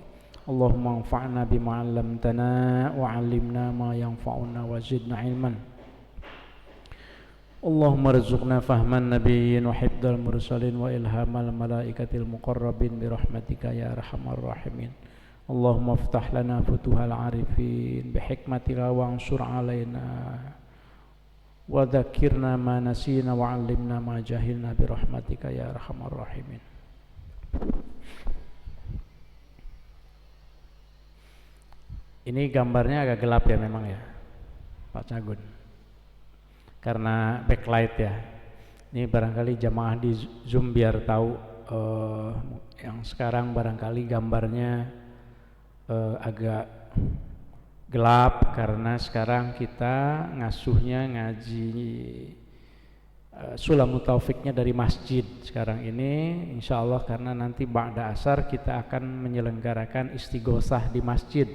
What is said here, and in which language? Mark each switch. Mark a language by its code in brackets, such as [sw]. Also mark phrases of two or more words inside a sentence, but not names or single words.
[ar] اللهم انفعنا بما علمتنا وعلمنا ما ينفعنا وزدنا علما. اللهم ارزقنا فهم النبيين وحفظ المرسلين وإلهام الملائكة المقربين برحمتك يا أرحم الراحمين. اللهم افتح لنا فتوح العارفين بحكمتك وانشر علينا وذكرنا ما نسينا وعلمنا ما جهلنا برحمتك يا أرحم الراحمين. [id] Ini gambarnya agak gelap ya memang ya Pak Cagun, karena backlight ya. Ini barangkali jamaah di Zoom biar tahu yang sekarang barangkali gambarnya agak gelap karena sekarang kita ngasuhnya ngaji Sulamut Taufiknya dari masjid sekarang ini, [ar] إن شاء الله, [id] karena nanti [ar] بعد العصر [id] kita akan menyelenggarakan istighosah di masjid.